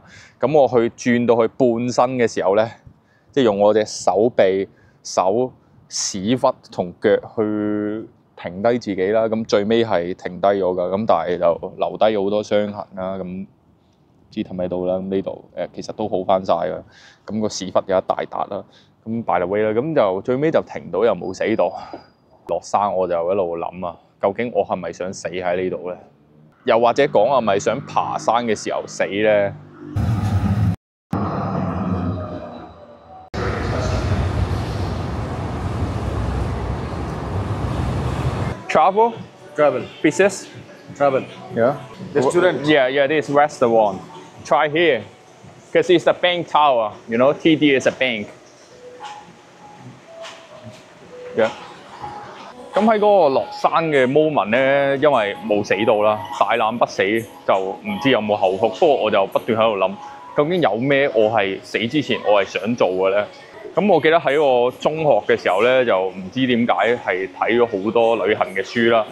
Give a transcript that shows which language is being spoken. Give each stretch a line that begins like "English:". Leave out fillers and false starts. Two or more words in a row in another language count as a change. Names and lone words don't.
Cantonese: 咁我去轉到去半身嘅時候咧，即係用我隻手臂、手、屎忽同腳去停低自己啦。咁最尾係停低咗㗎，咁但係就留低咗好多傷痕啦。咁知氹喺度啦，咁呢度其實都好翻晒㗎。咁個屎忽有一大笪啦。咁
English: by the way
Cantonese: 啦，咁就最尾就停到又冇死到。落山我就一路諗啊，究竟我係咪想死喺呢度咧？又或者講係咪想爬山嘅時候死咧 ？Travel?
English: Business? Yeah. The student. Yeah, this restaurant. Try here. Because it's a bank tower, TD is a bank. Yeah.
Cantonese: 咁喺嗰個落山嘅 moment 咧，因為冇死到啦，大難不死就唔知有冇後續。不過我就不斷喺度諗，究竟有咩我係死之前我係想做嘅咧？咁我記得喺我中學嘅時候咧，就唔知點解係睇咗好多旅行嘅書啦。